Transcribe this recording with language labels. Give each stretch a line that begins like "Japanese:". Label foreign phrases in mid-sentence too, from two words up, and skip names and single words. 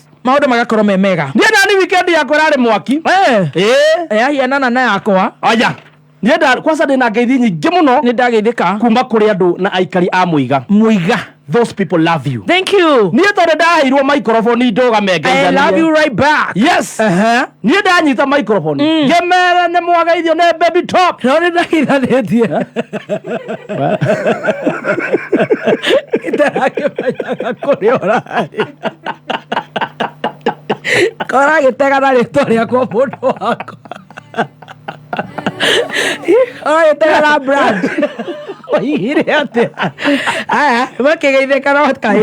Kikuyu: maũndũ magakorwo me mega niĩ ndani weekend yakwa ĩrarĩ mwaki yahianana na yakwa aya niĩ kwanza ndĩna ngeithi nyingĩ mũno nĩ ndageithĩka kuma kũrĩ andũ na aikari a Muiga
English: those people love you thank you
Kikuyu: niĩ tondũ ndaheirwo microphone ndũgame
English: I love you right back
Kikuyu: yes niĩ ndanyita microphone ngemera nĩ mwageithio nĩ BabyTop no nĩ ndageithanĩtie ndĩrakĩmenyaga kũrĩa ũrarĩ koragĩtega na rĩtwa rĩakwa mũndũ wakwa oragĩtega na brand oigire atĩa makĩgeithĩka no kaĩ